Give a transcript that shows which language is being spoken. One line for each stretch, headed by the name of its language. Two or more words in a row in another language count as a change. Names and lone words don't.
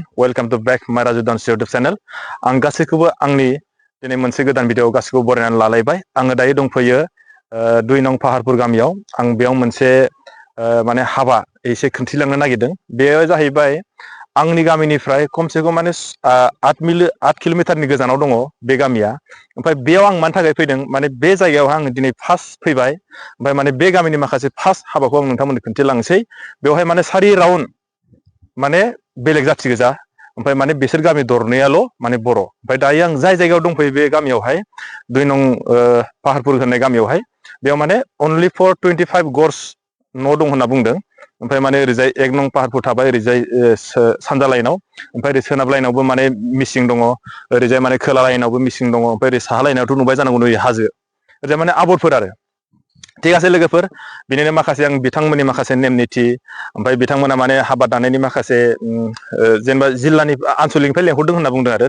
English: Welcome to back my Dorselo YouTube channel.
Bodo: आं गासैखौबो आंनि दिनै मोनसे गोदान भिडिअ गासैखौबो बरायनानै लालायबाय। आङो दायो दंफैयो 2 नं पाहारपुर गामियाव। आं बेयाव मोनसे माने हाबा एसे खोन्थिलांनो नागिरदों। बेयो जाहैबाय आंनि गामिनिफ्राय खमसे खम माने 8 किल'मिटारनि गोजानाव दङ बे गामिया। ओमफ्राय बेयाव आं मानि थाखाय फैदों माने बे जायगायाव आं दिनै फार्स्ट फैबाय। ओमफ्राय माने बे गामिनि माखासे फार्स्ट हाबाखौ आं नोंथांमोननो खोन्थिलांसै। बेवहाय माने सारि राउन्ड माने बेलेग जाथि गोजा ओमफ्राय माने बिसोर गामि दरनैयाल' माने बर'। ओमफ्राय दायो आं जाय जायगायाव दंफैयो बे गामियावहाय 2 नं पाहारपुर होननाय गामियावहाय बेयाव माने
English: only for 25
Bodo: गज न' दं होनना बुंदों। ओमफ्राय माने ओरैजाय 1 नं पाहारपुर थाबाय ओरैजाय सानजा लाइनाव, ओमफ्राय ओरै सोनाब लाइनावबो माने मिसिं दङ, ओरैजाय माने खोला लाइनावबो मिसिं दङ, ओमफ्राय ओरै साहा लाइनावथ' नुबाय जानांगौ नै हाजो ओरैजाय माने आबरफोर आरो।
Assamese: ठीक आसे
Bodo: लोगोफोर, बिनिनो माखासे आं बिथांमोननि माखासे नेम निथि ओमफ्राय बिथांमोना माने हाबा दानायनि माखासे जेनेबा जिल्लानि आनसलिकनिफ्राय लेंहरदों होनना बुंदों आरो।